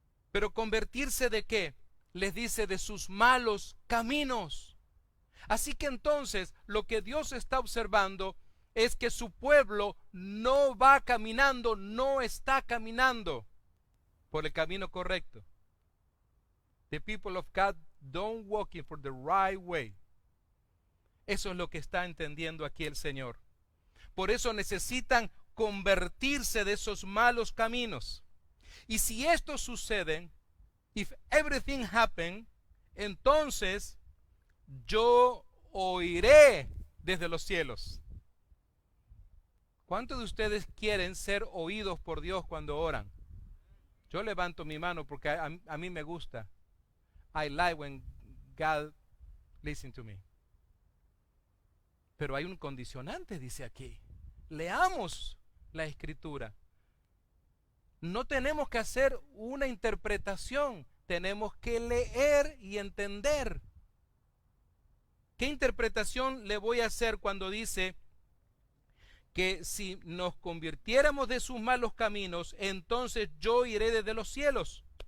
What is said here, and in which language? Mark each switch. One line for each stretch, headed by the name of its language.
Spanish: Pero convertirse ¿de qué? Les dice de sus malos caminos. Así que entonces lo que Dios está observando es que su pueblo no va caminando, no está caminando por el camino correcto.
English: The people of God don't walking for the right way.
Spanish: Eso es lo que está entendiendo aquí el Señor. Por eso necesitan convertirse de esos malos caminos. Y si esto sucede,
English: if everything happen,
Spanish: entonces yo oiré desde los cielos. ¿Cuántos de ustedes quieren ser oídos por Dios cuando oran? Yo levanto mi mano porque a mí me gusta.
English: I like when God listens to me.
Spanish: Pero hay un condicionante, dice aquí. Leamos la Escritura. No tenemos que hacer una interpretación, tenemos que leer y entender. ¿Qué interpretación le voy a hacer cuando dice que si nos convirtiéramos de sus malos caminos, entonces yo iré desde los cielos?